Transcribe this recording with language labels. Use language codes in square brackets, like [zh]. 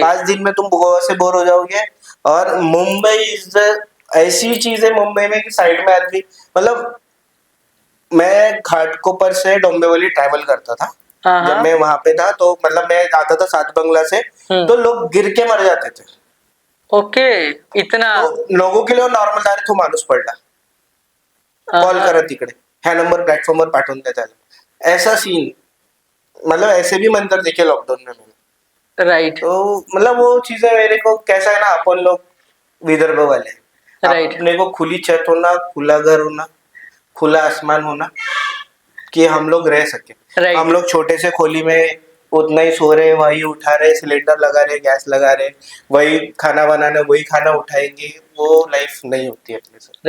[hi] 5 दिन में तुम गोवा से बोर हो जाओगे। और मुंबई इज द ऐसी चीज है मुंबई में कि साइड में आदमी, मतलब मैं घाटकोपर से डोंबिवली ट्रैवल करता था हाँ जब हाँ। मैं वहां पे था, तो मतलब मैं आता था सात बंगला से, तो लोग गिर के मर जाते थे। ओके, इतना? तो लोगों के लिए नॉर्मल था, तो [mr] माणूस पडला, कॉल [hi] हाँ। [mr] करा तिकडे, ह्या नंबर प्लॅटफॉर्मवर पाठवून द्या त्याला, ऐसा सीन। [hi] मतलब ऐसे भी मंदिर देखे लॉकडाउन में मैंने। [en] right [hi] तो मतलब वो चीजें मेरे को कैसा है ना, अपन लोग विदर्भ वाले, [en] Right. [hi] अपने को खुली छत होना, खुला घर होना, खुला आसमान होना, कि हम लोग रह सके। हम [en] right [hi] लोग छोटे से खोली में उतना ही सो रहे, वही उठा रहे, सिलेंडर लगा रहे, गैस लगा रहे, वही खाना बनाना, वही खाना उठाएंगे, वो लाइफ नहीं होती है अपने से।